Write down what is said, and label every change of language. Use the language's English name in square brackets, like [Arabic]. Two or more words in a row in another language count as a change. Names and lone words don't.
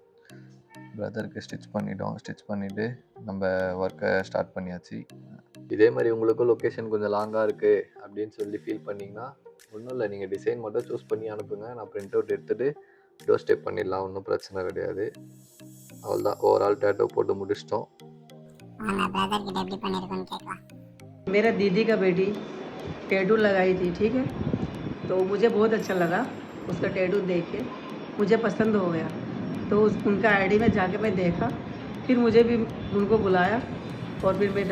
[Tamil] பிரதருக்கு ஸ்டிச் பண்ணிவிட்டு நம்ம ஒர்க்கை ஸ்டார்ட் பண்ணியாச்சு. இதே மாதிரி உங்களுக்கும் லொக்கேஷன் கொஞ்சம் லாங்காக இருக்குது அப்படின்னு சொல்லி ஃபீல் பண்ணிங்கன்னா ஒன்றும் இல்லை, நீங்கள் டிசைன் மட்டும் சூஸ் பண்ணி அனுப்புங்க. நான் [English] print out [Tamil] எடுத்துகிட்டு [English] door step [Tamil] பண்ணிடலாம், ஒன்றும் பிரச்சனை கிடையாது. அவ்வளோதான், [English] overall tattoo [Tamil] போட்டு முடிச்சிட்டோம். [Hindi] मेरा दीदी का बेटी टैटू लगाई थी, ठीक है, तो मुझे बहुत अच्छा लगा उसका टैटू देख के, मुझे पसंद हो गया। तो उनका आईडी में जाके मैं देखा, फिर मुझे भी उनको बुलाया और फिर मैं डलवाया।